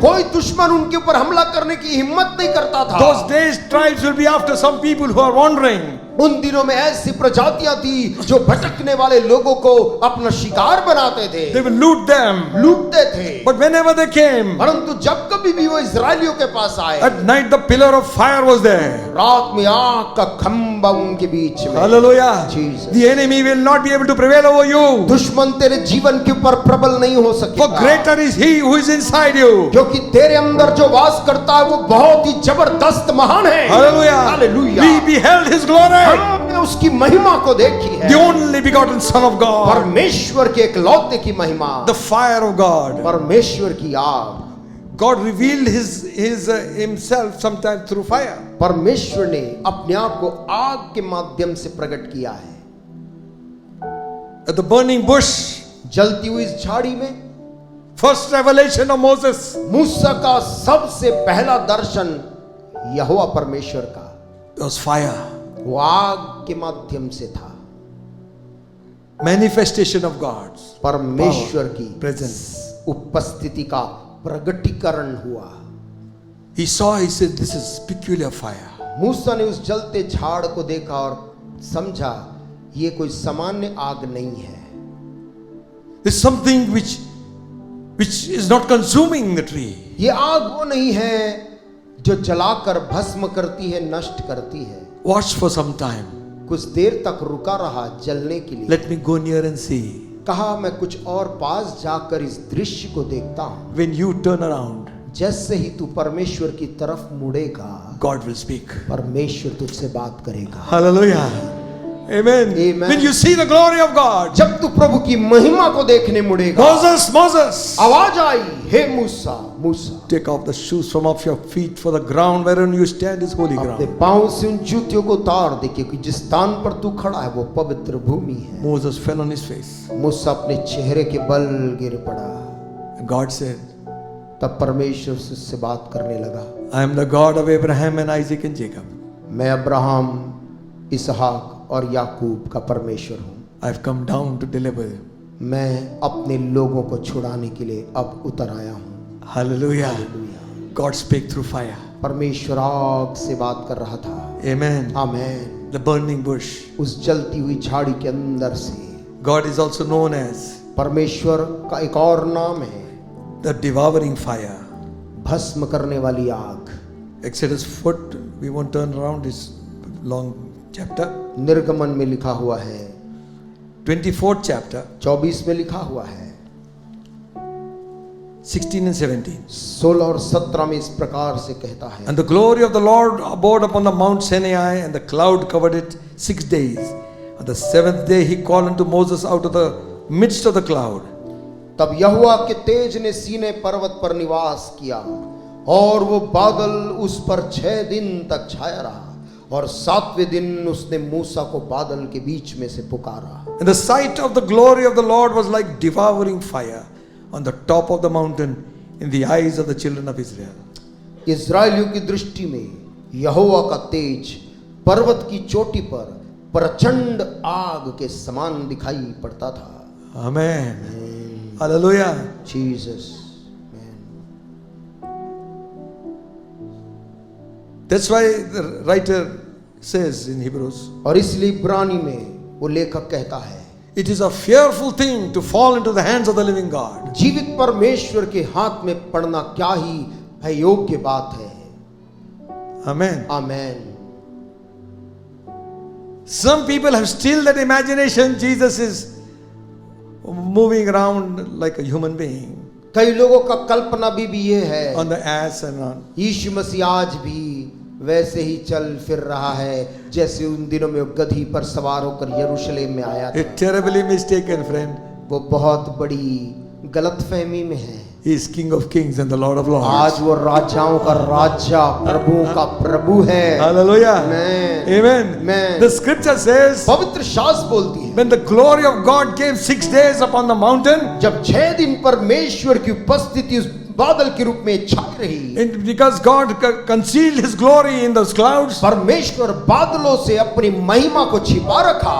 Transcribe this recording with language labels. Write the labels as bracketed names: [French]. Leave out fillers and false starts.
[Hindi] कोई दुश्मन उनके ऊपर हमला करने की हिम्मत नहीं करता था। [English] Those days, tribes will be after some people who are wandering. [Hindi] उन दिनों में ऐसी प्रजातियां थी जो भटकने वाले लोगों को अपना शिकार बनाते थे, [English] They will loot them. [Hindi] लूटते थे। [English] But whenever they came, [Hindi] परंतु जब कभी भी वो इजरायलियों के पास आए, [English] at night the pillar of fire was there. [Hindi] रात में आग का खंबा उनके बीच में। [English] Hallelujah. Jesus. The enemy will not be able to prevail over you. [Hindi] दुश्मन तेरे जीवन के ऊपर प्रबल नहीं हो [English] For [Hindi] सकेगा, [English] greater is He who is inside you. [Hindi] क्योंकि तेरे अंदर जो वास करता है वो बहुत ही जबरदस्त महान है। [English] Hallelujah. Hallelujah. We beheld His glory. [Hindi] हमने उसकी महिमा को देखी है, [English] The only begotten Son of God. [Hindi] परमेश्वर के एकलौते की महिमा, [English] The fire of God. [Hindi] परमेश्वर की आग। [English] God revealed Himself sometimes through fire. [Hindi] परमेश्वर ने अपने आप को आग के माध्यम से प्रकट किया है। [English] At the burning bush, [Hindi] जलती हुई इस झाड़ी में [English] first revelation of Moses, [Hindi] मूसा का सबसे पहला दर्शन यहोवा परमेश्वर का, [English] was fire. [Hindi] वो आग के माध्यम से था। [English] Manifestation of God's [Hindi] परमेश्वर की [English] presence. [Hindi] उपस्थिति का प्रगटीकरण हुआ। [English] He saw, he said, this is peculiar fire. [Hindi] मूसा ने उस जलते झाड़ को देखा और समझा ये कोई सामान्य आग नहीं है। [English] There's something which is not consuming the tree. [Hindi] ये आग वो नहीं है जो जलाकर भस्म करती है, नष्ट करती है। [English] Watch for some time. [Hindi] कुछ देर तक रुका रहा जलने के लिए। [English] Let me go near and see. [Hindi] कहा मैं कुछ और पास जाकर इस दृश्य को देखता हूं। [English] When you turn around, [Hindi] जैसे ही तू परमेश्वर की तरफ मुड़ेगा, [English] God will speak. [Hindi] परमेश्वर तुझसे बात करेगा। [English] Hallelujah. Amen. Amen. When you see the glory of God, [Hindi] जब तू प्रभु की महिमा को देखने मुड़ेगा, [English] Moses, [Hindi] आवाज आई, हे मूसा मूसा, [English] take off the shoes from off your feet, for the ground wherein you stand is holy [Hindi] अपने [English] ground. [Hindi] पांव से उन जूतियों को उतार दे, क्योंकि जिस स्थान पर तू खड़ा है वो पवित्र भूमि है। [English] Moses fell on his face. [Hindi] मूसा अपने चेहरे के बल गिर पड़ा। [English] And God said, [Hindi] तब परमेश्वर से उससे बात करने लगा, [English] I am the God of Abraham and Isaac and Jacob. [Hindi] मैं अब्राहम, इसहाक और याकूब का परमेश्वर हूँ। [English] I have come down to deliver you. [Hindi] मैं अपने लोगों को छुड़ाने के लिए अब उतर आया हूँ। [English] Hallelujah. [Hindi] Hallelujah. [English] God spake through fire. [Hindi] परमेश्वर आग से बात कर रहा था। [English] Amen. [Hindi] Amen. [English] The burning bush. [Hindi] उस जलती हुई झाड़ी के अंदर से [English] God is also known as [Hindi] परमेश्वर का एक और नाम है, [English] the devouring fire. [Hindi] भस्म करने वाली आग। [English] Exodus 4, we won't turn around, it's long chapter, [Hindi] निर्गमन में लिखा हुआ है, [English] 24th chapter, [Hindi] 24 में लिखा हुआ है, [English] 16 and 17. [Hindi] 16 और 17 में इस प्रकार से कहता है, [English] And the glory of the Lord abode upon the Mount Sinai, and the cloud covered it 6 days. On the 7th day he called unto Moses out of the midst of the cloud. [Hindi] तब यहोवा के तेज ने सीने पर्वत पर निवास किया और वो बादल उस पर 6 दिन तक छाया रहा, और 7वें दिन उसने मूसा को बादल के बीच में से पुकारा। [English] And the sight of the glory of the Lord was like devouring fire on the top of the mountain in the eyes of the children of Israel. [Hindi] इस्राएलियों की दृष्टि में यहोवा का तेज पर्वत की चोटी पर प्रचंड आग के समान दिखाई पड़ता था। [English] Amen. Hallelujah. [Hindi] Jesus. [English] That's why the writer says in Hebrews, [Hindi] और इसलिए इब्रानी में वो लेखक कहता है, [English] it is a fearful thing to fall into the hands of the living God. [Hindi] जीवित परमेश्वर के हाथ में पड़ना क्या ही भययोग्य बात है। [English] Amen. [Hindi] Amen. [English] Some people have still that imagination Jesus is moving around like a human being [Hindi] कई लोगों का कल्पना भी ये है, [English] on the ass and on. [Hindi] यीशु मसीह आज भी वैसे ही चल फिर रहा है जैसे उन दिनों में वो गधी पर सवार होकर यरूशलेम में आया [English] A [Hindi] था। [English] terribly mistaken friend. [Hindi] वो बहुत बड़ी गलतफहमी में है। [English] He is King of Kings and the Lord of Lords. [Hindi] आज वो राजाओं का राजा, प्रभुओं का प्रभु है। [English] Hallelujah. Amen. Amen. Amen. The scripture says, [Hindi] पवित्र शास्त्र बोलती है, [English] when the glory of God came 6 days upon the mountain, [Hindi] जब 6 दिन परमेश्वर की उपस्थिति उस बादल के रूप में छाई रही, [English] and because God concealed His glory in those clouds, [Hindi] परमेश्वर बादलों से अपनी महिमा को छिपा रखा,